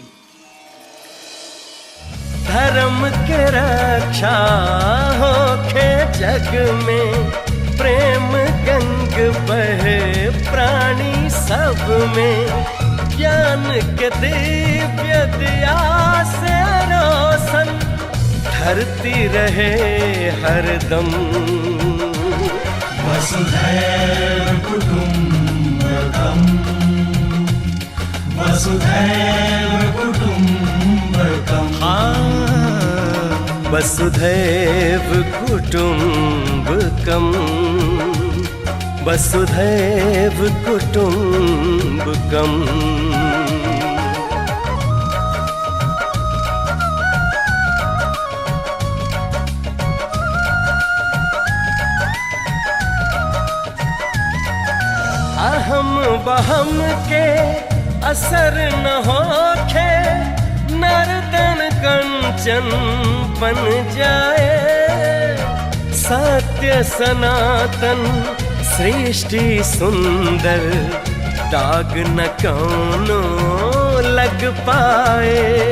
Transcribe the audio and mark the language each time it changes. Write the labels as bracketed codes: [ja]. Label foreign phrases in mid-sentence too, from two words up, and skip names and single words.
[bho] धर्म के रक्षा होखे जग में, प्रेम गंग बहे प्राणी सब में। ज्ञान के दिव्य दिया से रोशन, धरती रहे हरदम। [sa] वसुधैव कुटुम्बकम्, वसुधैव कुटुम्बकम्। वसुधैव कुटुम्बकम्, वसुधैव कुटुम्बकम्। [bho] अहम बहम के असर न होखे, नर्तन कंचन बन जाए। सत्य सनातन सृष्टि सुंदर, दाग न कौनो लग पाए।